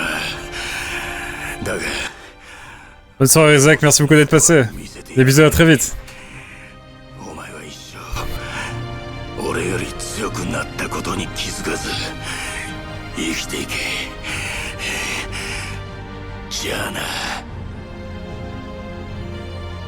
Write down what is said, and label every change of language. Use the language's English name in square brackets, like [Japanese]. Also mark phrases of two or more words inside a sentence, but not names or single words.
[Japanese] だが [French] Bonne soirée Zach, merci beaucoup d'être passé. Des bisous, à très vite. [Japanese] お前は一生俺より強くなったことに気づかず生きていけ。じゃあな。